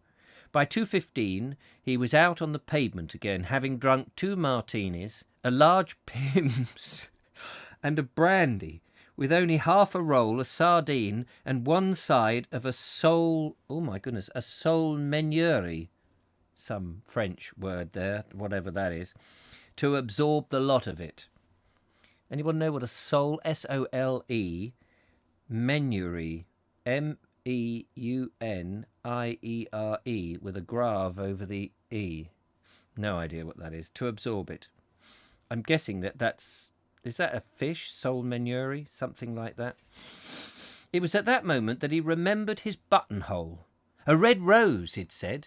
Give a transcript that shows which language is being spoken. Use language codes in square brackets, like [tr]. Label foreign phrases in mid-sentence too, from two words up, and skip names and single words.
[en] By 2:15, he was out on the pavement again, having drunk 2 martinis, a large Pimm's, and a brandy, with only half a roll, a sardine, and one side of a [fr] sole meuniere, [en] some French word there, whatever that is, to absorb the lot of it. Anyone know what a sole, S-O-L-E, meuniere, M-E-U-N-I-E-R-E, with a grave over the E? No idea what that is. To absorb it. I'm guessing that's... Is that a fish? [fr] Sole meuniere? [en] Something like that? It was at that moment that he remembered his buttonhole. A red rose, he'd said.